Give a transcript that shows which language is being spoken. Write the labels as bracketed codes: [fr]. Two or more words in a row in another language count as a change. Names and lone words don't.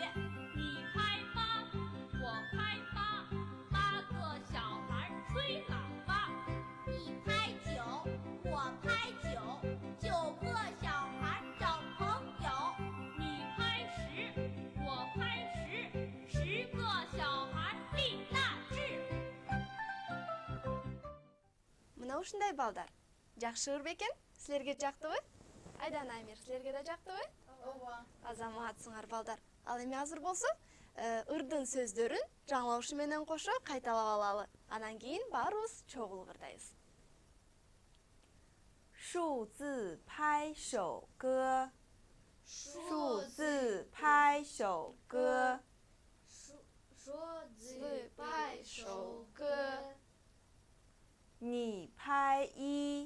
[zh] 你拍8，我拍8，8个小孩吹喇叭。你拍9，我拍9，9个小孩找朋友。你拍10，我拍10，10个小孩立大志。 [ky] Мына ушундай балдар. Жакшы ыр бекен? Силерге жактыбы? Айдан Амир, силерге да жактыбы? Ооба. Азаматсыңар балдар. Ал эми азыр болсо, ырдын сөздөрүн жаңылышы менен кошо кайталап алалы. Анан кийин баарыбыз чогулуп ырдайбыз. [zh] 数字拍手歌，数数字拍手歌。说字拍手歌。你拍1，